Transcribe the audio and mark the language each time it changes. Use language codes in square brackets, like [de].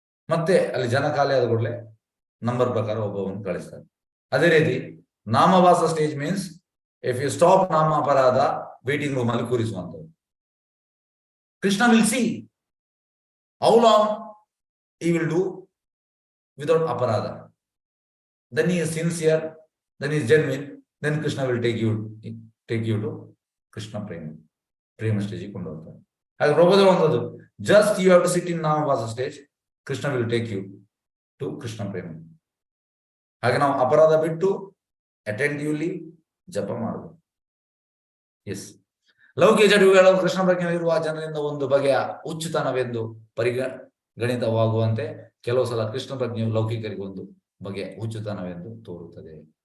[kn] ಮತ್ತೆ ಅಲ್ಲಿ ಜನ ಖಾಲಿ ಆದ ಕೂಡಲೇ ನಂಬರ್ ಪ್ರಕಾರ ಒಬ್ಬವನ್ನು ಕಳಿಸ್ತಾರೆ. ಅದೇ ರೀತಿ ನಾಮಭಾಸ stage [en] means if you stop [kn] ನಾಮ ಅಪರಾಧ, ವೇಟಿಂಗ್ ರೂಮ್ ಅಲ್ಲಿ ಕೂರಿಸುವಂಥದ್ದು. [en] Krishna will see how long he will do without aparadha. Then he is sincere, then he is genuine, then Krishna will take you to Krishna prema stage [kn] ಕೊಂಡು ಹೋಗ್ತಾರೆ. ಹಾಗೆ ಪ್ರಭುಪಾದ ಹೇಳುವಂಥದ್ದು, [en] just you have to sit in namabhasa stage, Krishna will take you to Krishna prema. [kn] ಹಾಗೆ ನಾವು ಅಪರಾಧ ಬಿಟ್ಟು ಅಟೆಂಟಿವ್ಲಿ ಜಪ ಮಾಡಬೇಕು. ಎಸ್, ಲೌಕಿಕ ಚಟುವಟಿಕೆಗಳು ಕೃಷ್ಣ ಪ್ರಜ್ಞೆಯಲ್ಲಿರುವ ಜನರಿಂದ ಒಂದು ಬಗೆಯ ಹುಚ್ಚುತನವೆಂದು ಗಣಿತವಾಗುವಂತೆ ಕೆಲವು ಸಲ ಕೃಷ್ಣ ಪ್ರಜ್ಞೆಯು ಲೌಕಿಕರಿಗೆ ಒಂದು ಬಗೆಯ ಹುಚ್ಚುತನವೆಂದು ತೋರುತ್ತದೆ.